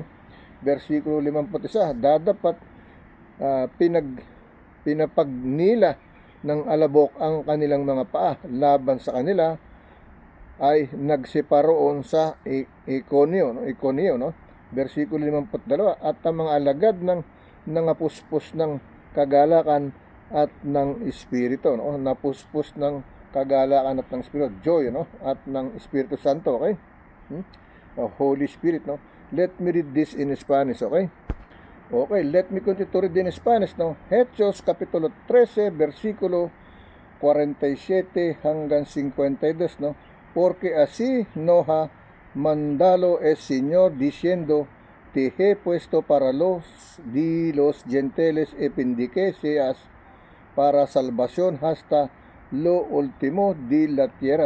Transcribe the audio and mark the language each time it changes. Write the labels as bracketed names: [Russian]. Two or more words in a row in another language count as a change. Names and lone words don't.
[Filipino] Versikulo 51, dadapat pinapagnila ng alabok ang kanilang mga paa laban sa kanila ay nagsiparoon sa Iconio, no? Versikulo 52, at ang mga alagad ng nangapuspos ng kagalakan at ng Espiritu, no? Napuspos ng kagalakan at ng Espiritu, joy, no? At ng Espiritu Santo, okay? [English] Holy Spirit, no? Let me read this in Spanish, okay? Okay, let me continue to read in Spanish, no? [Filipino] Hechos kapitulo 13, versikulo 47 hanggang 52, no? [Spanish] Porque así nos ha mandado el Señor diciendo, te he puesto para los gentiles y pendiqueseas para salvación hasta lo último de la tierra.